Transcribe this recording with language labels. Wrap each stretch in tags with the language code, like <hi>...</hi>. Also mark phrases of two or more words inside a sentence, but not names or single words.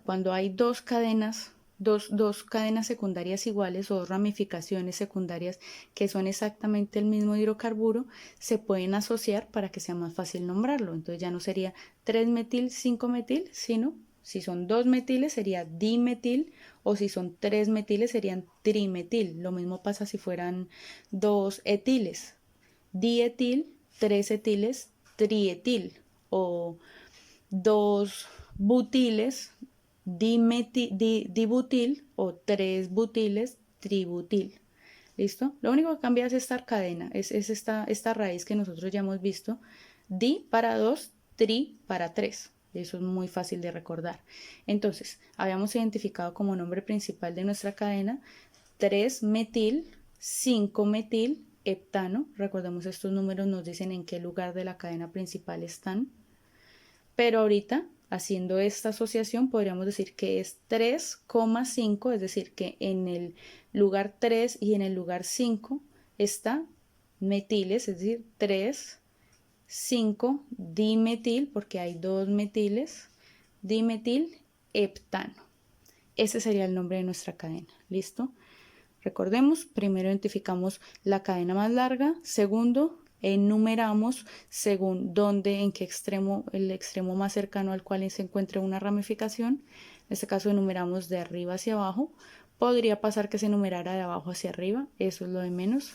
<es>Cuando hay dos cadenas secundarias iguales o dos ramificaciones secundarias que son exactamente el mismo hidrocarburo, se pueden asociar para que sea más fácil nombrarlo. Entonces ya no sería 3-metil, 5-metil, sino si son 2 metiles sería dimetil o si son 3 metiles serían trimetil. Lo mismo pasa si fueran 2 etiles. Dietil, 3 etiles, trietil o 2 butiles, dibutil o 3 butiles, tributil. ¿Listo? Lo único que cambia es esta cadena, es esta raíz que nosotros ya hemos visto. Di para 2, tri para 3. Eso es muy fácil de recordar. Entonces, habíamos identificado como nombre principal de nuestra cadena 3-metil, 5-metil, heptano. Recordemos, estos números nos dicen en qué lugar de la cadena principal están. Pero ahorita, haciendo esta asociación, podríamos decir que es 3,5, es decir, que en el lugar 3 y en el lugar 5 está metiles, es decir, 3, 5 dimetil, porque hay 2 metiles, dimetil heptano. Ese sería el nombre de nuestra cadena. ¿Listo? Recordemos, primero identificamos la cadena más larga, segundo, enumeramos según dónde, en qué extremo, el extremo más cercano al cual se encuentre una ramificación. En este caso enumeramos de arriba hacia abajo. Podría pasar que se enumerara de abajo hacia arriba, eso es lo de menos.</es>